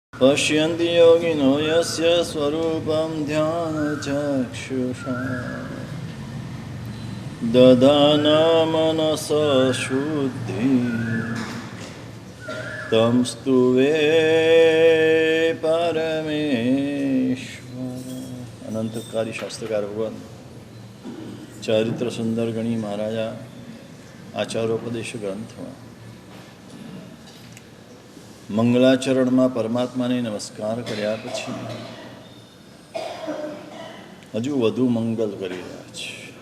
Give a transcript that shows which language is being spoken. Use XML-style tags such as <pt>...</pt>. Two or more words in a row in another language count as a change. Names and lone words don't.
<sa>પશ્યन्ति योगिनो यस्य स्वरूपं ध्यानचक्षुषा दधाना मनसा शुद्धि तं स्तुवे પરમેશ્વર.</sa> <gu>અનંતકારી શાસ્ત્રકાર ભગવાન ચારિત્ર સુંદર ગણી મહારાજા આચારોપદેશ ગ્રંથમાં મંગલાચરણમાં પરમાત્માને નમસ્કાર કર્યા પછી હજુ વધુ મંગલ કરી રહ્યા છે.</gu>